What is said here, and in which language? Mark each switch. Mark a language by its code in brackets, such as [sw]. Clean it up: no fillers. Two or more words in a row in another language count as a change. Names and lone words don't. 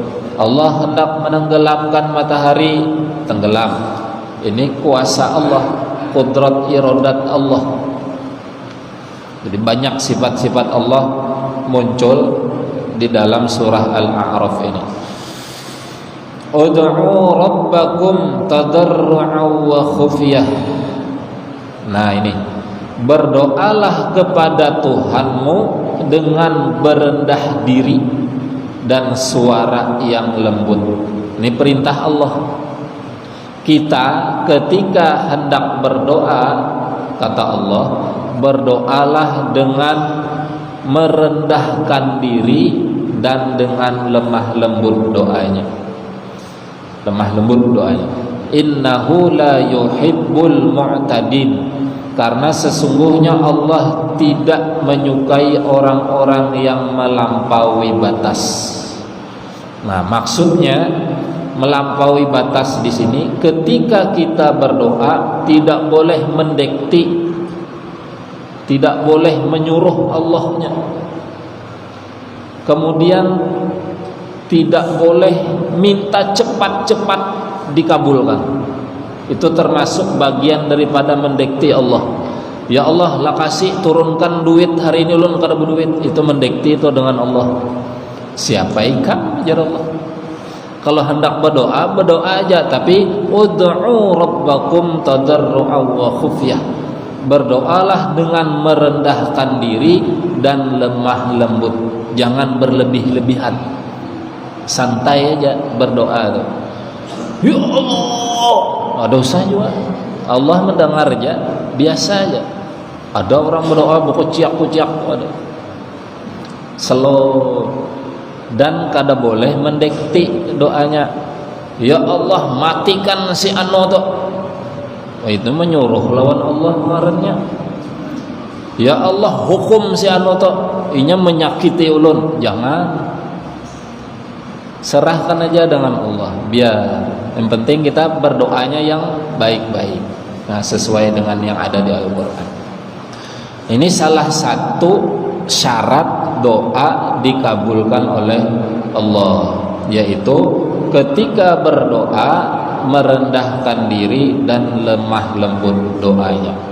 [id] Allah hendak menenggelamkan matahari, tenggelam. Ini kuasa Allah, qudrat iradat Allah. Jadi banyak sifat-sifat Allah muncul di dalam surah Al-A'raf ini. [ar] ادعوا ربكم تضرعا وخفية. [id] Nah, ini berdoalah kepada Tuhanmu dengan berendah diri dan suara yang lembut. Ini perintah Allah. Kita ketika hendak berdoa, kata Allah, berdoalah dengan merendahkan diri dan dengan lemah lembut doanya. Lemah lembut doanya. [ar] إنه لا يحب المعتدين. [id] Karena sesungguhnya Allah tidak menyukai orang-orang yang melampaui batas. Nah, maksudnya melampaui batas di sini ketika kita berdoa tidak boleh mendekti, tidak boleh menyuruh Allahnya. Kemudian tidak boleh minta cepat-cepat dikabulkan. Itu termasuk bagian daripada mendekti Allah. Ya Allah, [bjn] lah kasih turunkan duit hari ini, ulun kada berduit. [id] Itu mendekti itu dengan Allah. Siapa ikan ajar Allah. Kalau hendak berdoa, berdoa aja, tapi [ar] ادعوا ربكم تضرعا وخفية. [id] Berdoalah dengan merendahkan diri dan lemah lembut. Jangan berlebih-lebihan. Santai aja berdoa tuh. Ya Allah, dosa juga. Allah mendengar aja, biasa aja. [bjn] Ada orang berdoa berkuciak-kuciak, slow, dan kada boleh mendekti doanya. Ya Allah matikan si anu tuh, itu menyuruh lawan Allah marahnya. Ya Allah hukum si anu tuh, inya menyakiti ulun. [id] Jangan, serahkan aja dengan Allah. Biar yang penting kita berdoanya yang baik-baik, nah sesuai dengan yang ada di Al-Quran. Ini salah satu syarat doa dikabulkan oleh Allah, yaitu ketika berdoa merendahkan diri dan lemah lembut doanya.